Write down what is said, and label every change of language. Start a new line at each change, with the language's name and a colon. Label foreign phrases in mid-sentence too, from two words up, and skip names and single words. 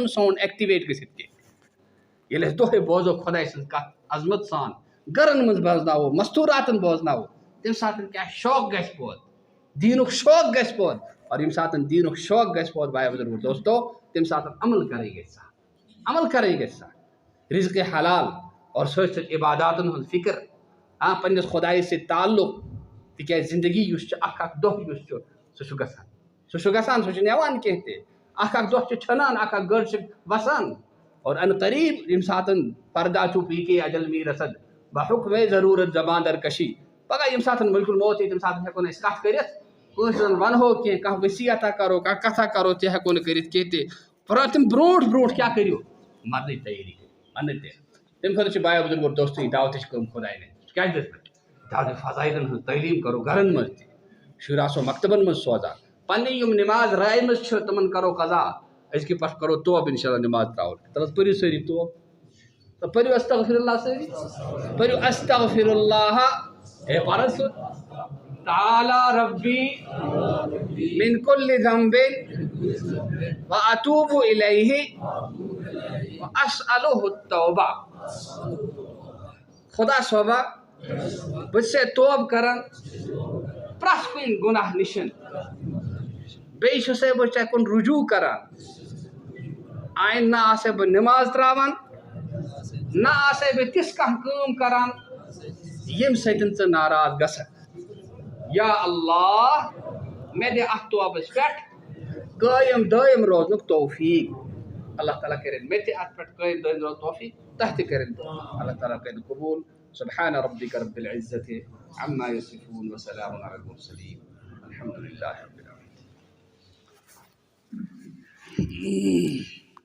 Kashmiri: سون ایکٹِویٹ گٔژھِتھ کینٛہہ ییٚلہِ أسۍ دۄہے بوزو خۄداے سٕنٛز کتھ عظمت سان گرن منٛز بوزناوو مستوٗراتن بوزناوو تمہِ ساتہٕ کیٛاہ شوق گژھِ پٲدٕ دیٖنُک شوق گژھِ پٲدٕ اور ییٚمہِ ساتہٕ دیٖنُک شوق گژھِ پٲدٕ بھاے بزرگو دوستو تمہِ ساتہٕ عمل کرٕنۍ گژھِ سہل عمل کرٕنۍ گژھِ سہل رزقِ حلال اور سۭتۍ سۭتۍ عباداتن ہُنٛد فکر پننس خۄدایس سۭتۍ تعلق تِکیٛازِ زندگی یُس چھِ اکھ دۄہ یُس چھُ سُہ چھُ گژھان سُہ چھُنہٕ یِوان کینٛہہ تہِ اکھ دۄہ چھُ ژھٮ۪نان اکھ گٔر چھِ وسان اور ان قریب ییٚمہِ ساتہٕ پردہ چھُ پی کے
Persian: اجل می رسد بحُکمے ضروٗرت زبان در کشی
Kashmiri: پگاہ ییٚمہِ ساتہٕ مُلکُل موت یی تمہِ ساتہٕ ہٮ۪کو نہٕ أسۍ کتھ کٔرِتھ کٲنٛسہِ زن ونہو کینٛہہ کانٛہہ وصیتھا کرو کانٛہہ کتھا کرو تہِ ہٮ۪کو نہٕ کٔرِتھ کینٛہہ تہِ تِم برونٛٹھ کیٛاہ کٔرِو مرنٕچ تیٲری مرنٕچ تیٲری تمہِ خٲطرٕ چھِ بھاے بزرگو دوستٕے دعوتٕچ کٲم خۄداے نے کیٛازِ دِژ مےٚ دعوتِ فضایلن ہٕنٛز تعلیٖم کرو گرن منٛز تہِ شُرۍ آسو مکتبن منٛز سوزان پننہِ یِم نماز رایمٕژ چھِ تِمن کرو قضا أزکہِ پٮ۪ٹھ کرو توب
Arabic: انشاء اللہ
Kashmiri: نماز تراوُن تَلہٕ حظ پٔرِو سٲری توب تہٕ پٔرِو
Arabic: استغفر اللہ
Kashmiri: سٲری پٔرِو
Arabic: استغفر اللہ
Kashmiri: ہے پرن سُہ تعالیٰ
Arabic: ربی من کل ذنب واتوب الیہ واسألہ التوبہ
Kashmiri: خدا صٲبا بہٕ چھُسے توب کران پرٛٮ۪تھ کُنہِ گۄناہ نِشن بیٚیہِ چھُسے بہٕ ژےٚ کُن رجوٗع کران آیندٕ نہ آسے بہٕ نٮ۪ماز تراوان نہ آسے بہٕ تِژھ کانٛہہ کٲم کران ییٚمہِ سۭتۍ ژٕ ناراض گژھکھ یا اللہ مےٚ دِ اتھ توبس پٮ۪ٹھ قٲیِم دٲیِم روزنُک توفیٖق اللہ تعالیٰ کٔرِنۍ مےٚ تہِ اتھ پٮ۪ٹھ قٲیِم دٲیِم روزنُک توفیٖق تۄہہِ تہِ کٔرِنۍ اللہ تعالیٰ کٔرِنۍ قبوٗل
Arabic: سبحان ربک رب العزة عما یصفون وسلام علی المرسلین الحمد للہ رب العالمین